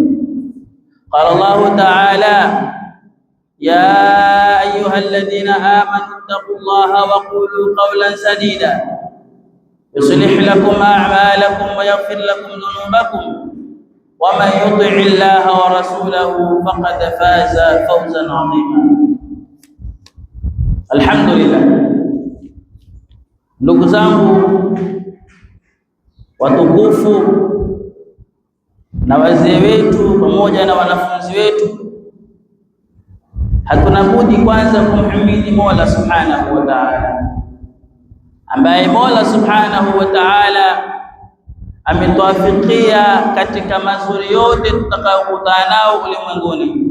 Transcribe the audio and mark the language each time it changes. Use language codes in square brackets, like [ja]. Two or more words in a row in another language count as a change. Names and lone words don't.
[ar] قال الله تعالى: يا أيها الذين آمنوا اتقوا الله وقولوا قولا سديدا يصلح لكم أعمالكم ويغفر لكم ذنوبكم ومن يطع الله ورسوله فقد فاز فوزا عظيما. الحمد لله. [sw] Ndugu zangu watukufu na wazee wetu pamoja na wanafunzi wetu, hatuna budi kwanza kumhimidi Mola [ar] سبحانه وتعالى, [sw] ambaye Mola [ar] سبحانه وتعالى [sw] ametuafikia katika mazuri yote tutakayokutana nao ulimwenguni.